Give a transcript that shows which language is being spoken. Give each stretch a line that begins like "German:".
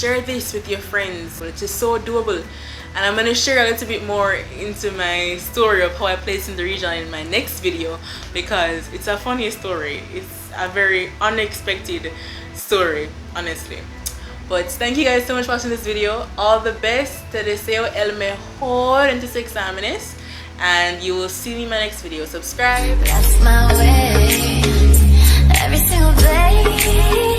English: Share this with your friends. It is so doable. And I'm going to share a little bit more into my story of how I placed in the region in my next video, because it's a funny story. It's a very unexpected story, honestly. But thank you guys so much for watching this video. All the best.
Spanish: Te deseo el mejor en tus exámenes.
English: And you will see me in my next video. Subscribe. That's my way. Every single day.